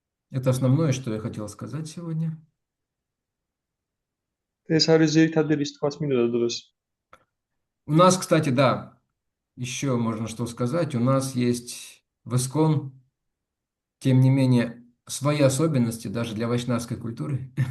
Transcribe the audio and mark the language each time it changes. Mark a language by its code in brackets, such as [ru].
[ru] Это основное, что я хотел сказать сегодня. [ka] ეს არის ძირითადი რის თქვაც მინდოდა დღეს. [ru] У нас, кстати, да, еще можно что сказать. У нас есть в ИСККОН, тем не менее, свои особенности даже для вайшнавской культуры.